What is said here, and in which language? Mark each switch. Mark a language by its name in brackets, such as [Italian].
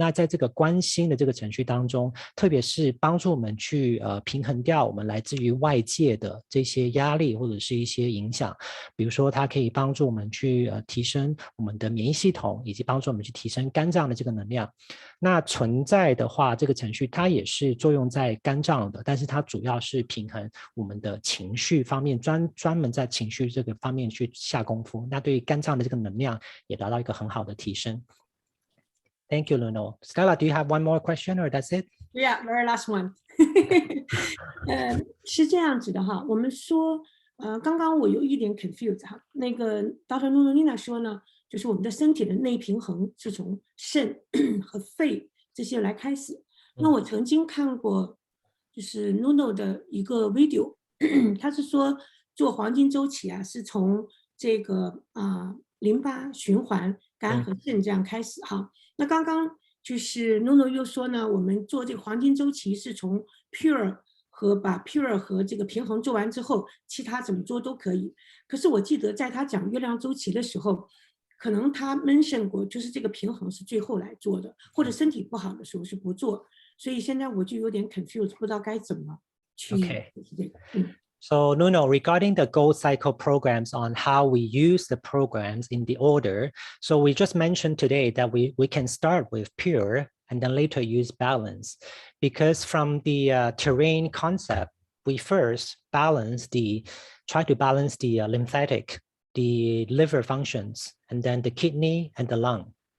[Chinese] 那在这个关心的这个程序当中，特别是帮助我们去平衡掉我们来自于外界的这些压力或者是一些影响，比如说它可以帮助我们去提升我们的免疫系统，以及帮助我们去提升肝脏的这个能量。那存在的话，这个程序它也是作用在肝脏的，但是它主要是平衡我们的情绪方面，专门在情绪这个方面去下功夫。那对于肝脏的这个能量也达到一个很好的提升。 [English] Thank you, Nuno. Stella, do you have one more question or that's it? Yeah, very last one. [Chinese] 是这样子的哈，我们说，刚刚我有一点 confused 哈，那个 Dr. Nuno Nina 说呢，就是我们的身体的内平衡是从肾和肺这些来开始。那我曾经看过，就是 Nuno 的一个 video， 他是说做黄金周期啊，是从这个淋巴循环、肝和肾这样开始哈。那刚刚就是 Nuno 又说呢，我们做这个黄金周期是从 pure 和把 pure 和这个平衡做完之后，其他怎么做都可以。可是我记得在他讲月亮周期的时候，可能他 mention 过，就是这个平衡是最后来做的，或者身体不好的时候是不做。所以现在我就有点 confused， 不知道该怎么去这个。 [English] So Nuno, regarding the gold cycle programs on how we use the programs in the order, so we just mentioned today that we can start with pure and then later use balance, because from the terrain concept, we first try to balance the lymphatic, the liver functions, and then the kidney and the lung.